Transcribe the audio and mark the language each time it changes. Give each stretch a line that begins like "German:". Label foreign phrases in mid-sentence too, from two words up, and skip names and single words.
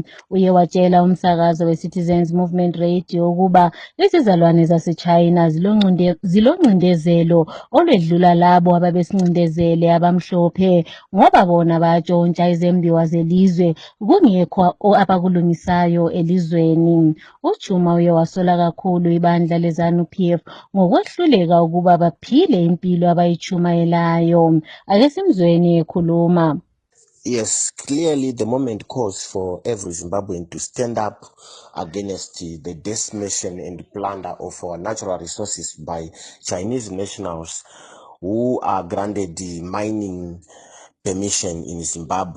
North Ndebele: Uye watshela umsakazo weCitizens Movement Radio ukuba izizalwane zaseChina ziloncindezelo olwedlula labo ababesincindezele abamhlophe ngoba bona batshontsha izembiwa zelizwe kungekho abakulungisayo elizweni. UChuma uye wasola kakhulu ibandla leZANU-PF ngokwehluleka ukuba baphile impilo abayichumayelayo. Ake simzweni ekhuluma.
English: Yes, clearly the moment calls for every Zimbabwean to stand up against the decimation and plunder of our natural resources by Chinese nationals who are granted the mining permission in Zimbabwe.